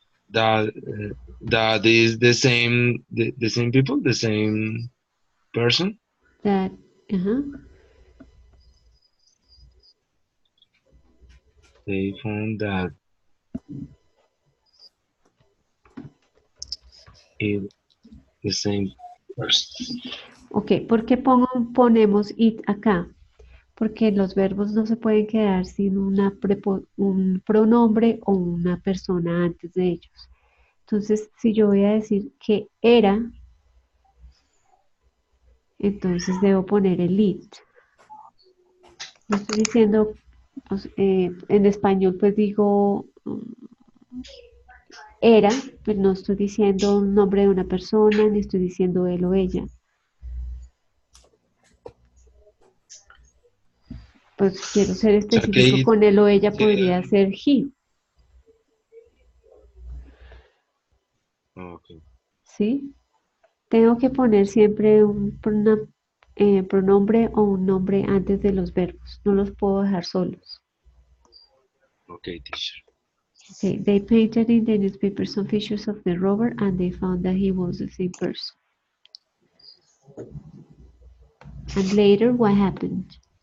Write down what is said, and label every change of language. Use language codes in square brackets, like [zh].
[en] That that is the same the same people, the same person. That, They found that it the same person. [es] Ok, ¿por qué ponemos it acá? Porque los verbos no se pueden quedar sin un pronombre o una persona antes de ellos. Entonces, si yo voy a decir que era, entonces debo poner el it. No estoy diciendo, en español pues digo era, pero no estoy diciendo un nombre de una persona, ni estoy diciendo él o ella. Pues si quiero ser específico con él o ella, podría ser he. [en] Okay. [es] ¿Sí? Tengo que poner siempre un pronombre o un nombre antes de los verbos. No los puedo dejar solos. [en] Okay, teacher. Okay, they painted in the newspaper some features of the robber and they found that he was the same person. And later, what happened?